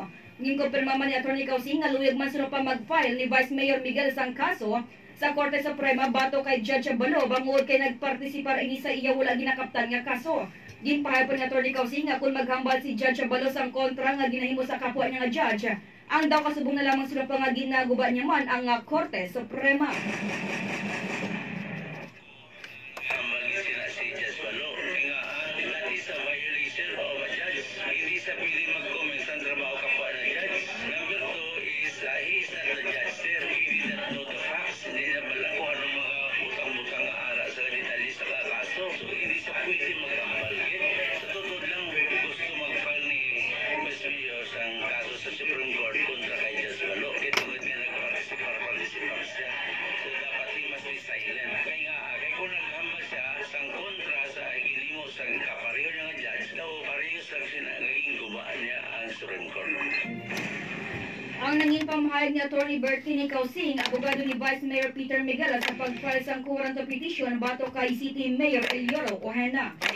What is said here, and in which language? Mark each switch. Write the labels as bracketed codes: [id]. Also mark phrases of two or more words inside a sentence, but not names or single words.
[hil] Ginkumpirma man ni Atty. Causing nga luyag man sunod pa mag-file ni Vice Mayor Miguel sang kaso sa Korte Suprema bato kay Judge Balo bangod kay nagpartisipar ini sa iya wala ginakaptan nga kaso. Ginpahayag ni Atty. Causing nga kung maghambal si Judge Balo sang kontra nga ginahimo sa kapwa niya nga judge, ang daw kasubong na lamang sila pa nga ginaguba niya man ang Korte Suprema. Hambal sila si Judge Balo. Nga, [en] that is a violation of a judge. [hil] Hindi sa pwede mag-comment sa trabaho kapwa na judge. [en] Number 2 is, he is not the judge, sir. He did not know the facts. [hil] Hindi na pala kung anong mga butang-butang ara sa detalye sa kaso. So, hindi siya pwede mag-hambal. [tl] Sa totoo lang, [hil] gusto mag-file ni Vice Mayor ang kaso sa Supreme Court kontra kay Judge Balo. Kaya tungkol nga nag-participar siya. [en] So, dapat he must be silent. [hil] Kaya nga, kung naghambal siya sang kontra sa ginimo sang kapareho niya nga judge, daw pareho sa naging gubaan niya ang Supreme Court. Ang nanging pamahayag ni Atty. Bertini Causing, abogado ni Vice Mayor Peter Miguel sa pag-file sang kuwaran to petition bato kay City Mayor Eliodo Ojena.